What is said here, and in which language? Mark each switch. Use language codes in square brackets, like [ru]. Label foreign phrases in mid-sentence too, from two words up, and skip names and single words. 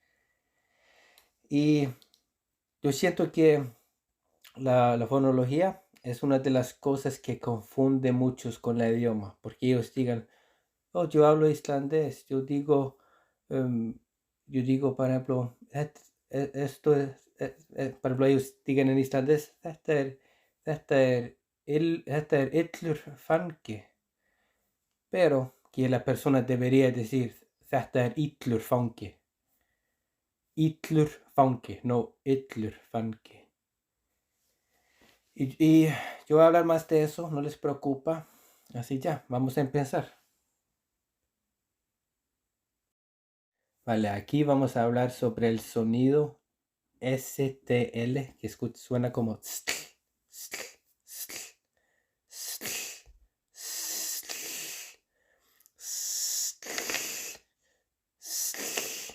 [es] Y yo siento que la fonología es una de las cosas que confunde muchos con el idioma, porque ellos digan, oh, yo hablo islandés, por ejemplo, esto es, por ejemplo, ellos digan en islandés, [is] þetta er illur fangi, [es] pero que la persona debería decir, [is] þetta er illur fangi, no illur fangi. [es] Y yo voy a hablar más de eso, no les preocupa. Así ya, vamos a empezar. Vale, aquí vamos a hablar sobre el sonido STL, que suena como stl, stl, stl, stl, stl, stl.